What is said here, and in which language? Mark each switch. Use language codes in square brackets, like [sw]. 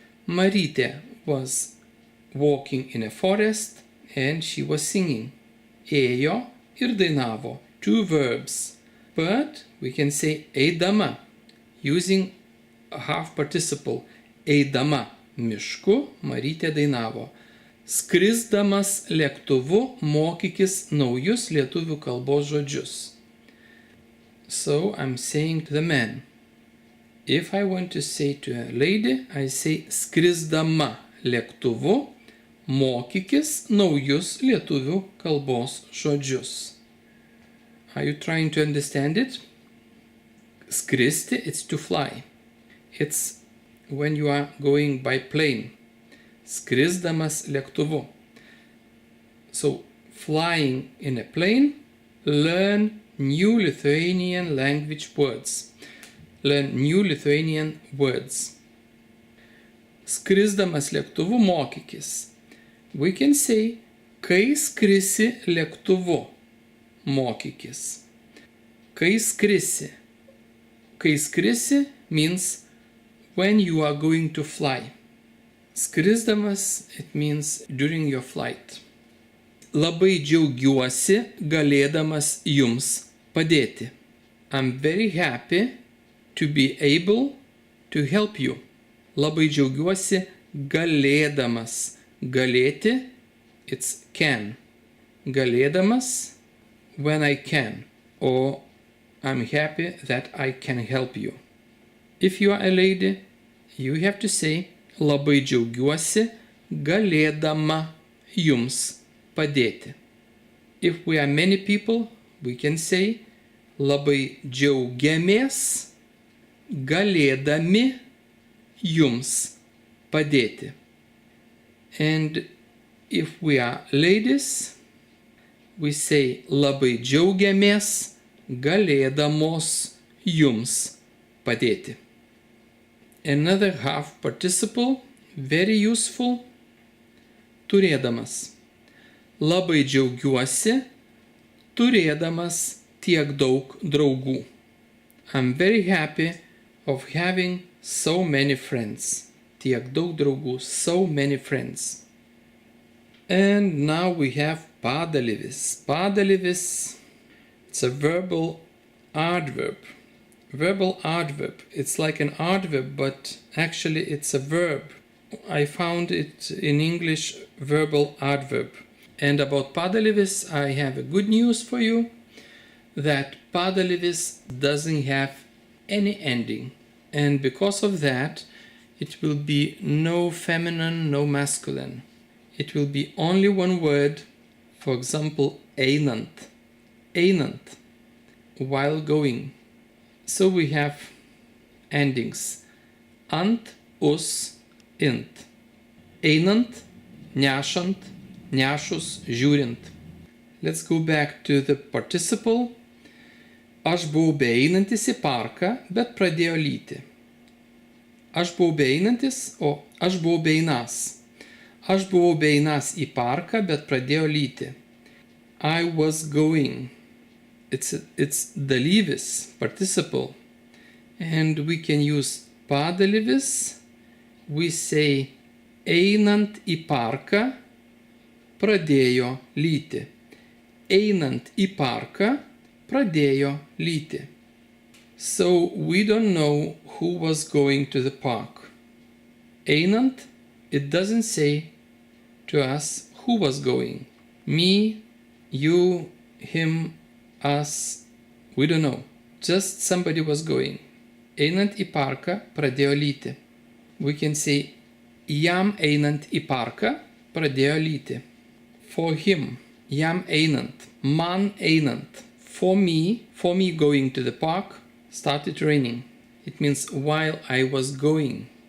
[en] Marytė was walking in a forest and she was singing. [lt] Ėjo ir dainavo. [en] Two verbs. But we can say eidama using a half participle. [lt] Eidama mišku Marytė dainavo. Skrisdamas lėktuvu mokykis naujus lietuvių kalbos žodžius. [en] So I'm saying to the man. If I want to say to a lady, I say [lt] skrisdama lėktuvu mokykis naujus lietuvių kalbos žodžius. [en] Are you trying to understand it? Skristi, it's to fly. It's when you are going by plane. [lt] Skrisdamas lėktuvu. [en] So, flying in a plane, learn new Lithuanian language words. Learn new Lithuanian words. [lt] Skrisdamas lėktuvu mokykis. [en] We can say, [lt] kai skrisi lėktuvu mokykis. Kai skrisi. Kai skrisi [en] means when you are going to fly. Skrisdamas, it means during your flight. [lt] Labai džiaugiuosi galėdamas jums padėti. [en] I'm very happy to be able to help you. [lt] Labai džiaugiuosi galėdamas. [en] Galėti, it's can. Galėdamas, when I can. Or I'm happy that I can help you. If you are a lady, you have to say [lt] labai džiaugiuosi galėdama jums padėti. [en] If we are many people, we can say [lt] labai džiaugiamės galėdami jums padėti. [en] And if we are ladies, we say [lt] labai džiaugiamės galėdamos jums padėti. [en] Another half participle, very useful, turėdamas. [lt] Labai džiaugiuosi turėdamas tiek daug draugų. [en] I'm very happy of having so many friends. [lt] Tiek daug draugų, [en] so many friends. And now we have padalyvis. Padalyvis, it's a verbal adverb. Verbal adverb. It's like an adverb, but actually it's a verb. I found it in English, verbal adverb. And about padalyvis, I have a good news for you, that padalyvis doesn't have any ending. And because of that, it will be no feminine, no masculine. It will be only one word, for example, einant. Einant, while going. So we have endings. [lt] Ant, us, int. Einant, nešant, nešus, žiūrint. [en] Let's go back to the participle. [lt] Aš buvau beeinantis į parką, bet pradėjo lyti. Aš buvau beeinantis, o aš buvau beinas. Aš buvau beinas į parką, bet pradėjo lyti. [en] I was going. It's DALYVIS, participle. And we can use padalyvis. We say [lt] einant į parką, pradėjo lyti. Einant į parką, pradėjo lyti. [en] So we don't know who was going to the park. Einant, it doesn't say to us who was going. Me, you, him, us, we don't know. Just somebody was going. [lt] Einant į parką pradėjo lyti. [en] We can say [lt] jam einant į parką pradėjo lyti. For him, jam einant, man einant. [en] For me going to the park started raining. It means while I was going.